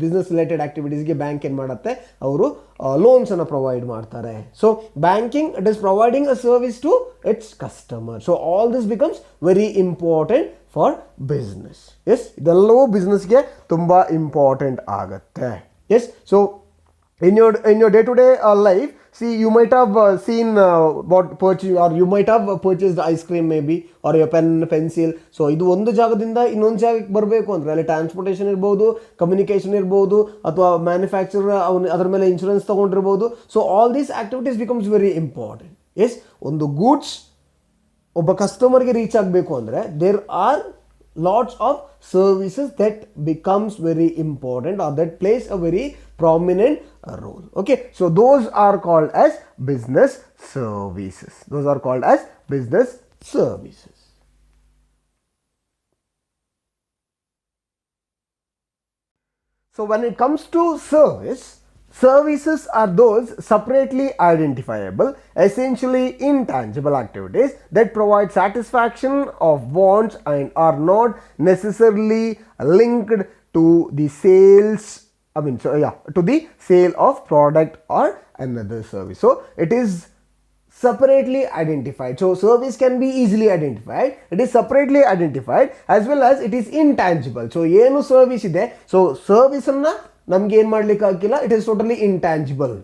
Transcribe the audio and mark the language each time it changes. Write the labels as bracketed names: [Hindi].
[Kannada] Business related ಆಕ್ಟಿವಿಟೀಸ್ಗೆ bank ಏನು ಮಾಡುತ್ತೆ, ಅವರು ಲೋನ್ಸ್ ಅನ್ನು ಪ್ರೊವೈಡ್ ಮಾಡ್ತಾರೆ. [English] So banking it is providing a service to its customer. So all this becomes very important for business. [Kannada] S, ಇದೆಲ್ಲವೂ ಬಿಸ್ನೆಸ್ಗೆ ತುಂಬ important ಆಗುತ್ತೆ. [English] Yes, so in your day-to-day life, see, you might have seen what purchase, or you might have purchased ice cream maybe, or your pen, pencil. [Kannada] So ಇದು ಒಂದು ಜಾಗದಿಂದ ಇನ್ನೊಂದು ಜಾಗಕ್ಕೆ ಬರಬೇಕು ಅಂದರೆ ಅಲ್ಲಿ ಟ್ರಾನ್ಸ್ಪೋರ್ಟೇಷನ್ ಇರ್ಬೋದು, ಕಮ್ಯುನಿಕೇಷನ್ ಇರ್ಬೋದು, ಅಥವಾ ಮ್ಯಾನುಫ್ಯಾಕ್ಚರ್ ಅದರ ಮೇಲೆ insurance ತೊಗೊಂಡಿರ್ಬೋದು. [English] So all these activities becomes very important. Yes, [Kannada] ಒಂದು ಗೂಡ್ಸ್ ಒಬ್ಬ ಕಸ್ಟಮರ್ಗೆ ರೀಚ್ ಆಗಬೇಕು ಅಂದರೆ [English] There are lots of services that becomes very important, or that plays a very prominent role. Okay, so those are called as business services. Those are called as business services. So when it comes to services are those separately identifiable, essentially intangible activities that provide satisfaction of wants and are not necessarily linked to the sales, to the sale of product or another service. So it is separately identified. So service can be easily identified. It is separately identified as well as it is intangible. [Kannada] So ಏನು service ಇದೆ, so service ಅನ್ನ ನಮ್ಗೆ ಏನು ಮಾಡ್ಲಿಕ್ಕೆ ಆಗಿಲ್ಲ, [English] It is totally intangible.